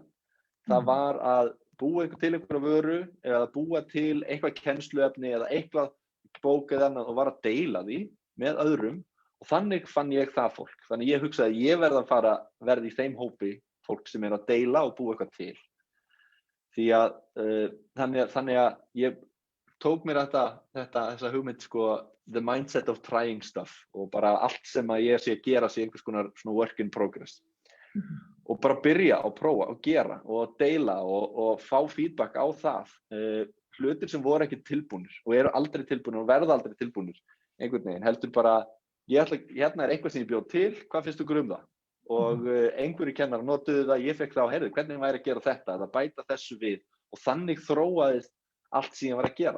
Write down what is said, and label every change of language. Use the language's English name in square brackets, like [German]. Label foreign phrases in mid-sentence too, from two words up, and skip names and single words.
[Icelandic] Það var að búa eitthvað til einhverja vöru eða að búa til eitthvað kennsluefni eða eitthvað bók eða annað og var að deila því með öðrum og þannig fann ég það fólk. Þannig ég hugsaði að ég verði að verða í þeim hópi fólk sem að deila og búa eitthvað til. Því að þannig að ég tók mér þessa hugmynd, sko, [English] the mindset of trying stuff [Icelandic] og bara allt sem að ég sé að gera sé einhvers konar svona [English] work in progress. [Icelandic] Og bara byrja og prófa og gera og deila og fá feedback á það. Hlutir sem voru ekki tilbúnir og eru aldrei tilbúnir og verða aldrei tilbúnir einhvern veginn, heldur bara hérna eitthvað sem ég bjóð til, hvað finnst ykkur það? Og einhverju kennarar notuðu það, ég fekk það á heyrðu, hvernig væri að gera þetta, að bæta þessu við og þannig þróaðist allt sem ég var að gera.